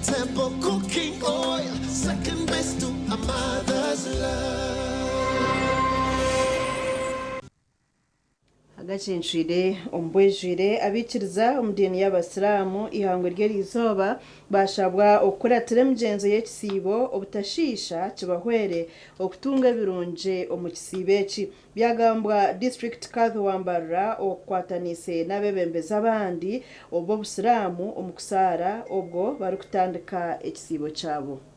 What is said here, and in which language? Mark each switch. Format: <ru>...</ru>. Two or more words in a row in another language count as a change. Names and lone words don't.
<en>simple cooking oil, second best to a mother's love.</en> <nyn>Agacencwire ombwejwire abikiriza omudini y'abasiramu ihangwe ry'erizoba bashabwa okukuratira emigenzo y'ekisiibo obutashiisha kibahwere okutunga ebirungi omu kisiibo eki byagambwa district Wambarra okukwatanise n'abebembezi abandi obw'obusiramu omu kusaara obwo barikutandika ekisiibo kyabo.</nyn>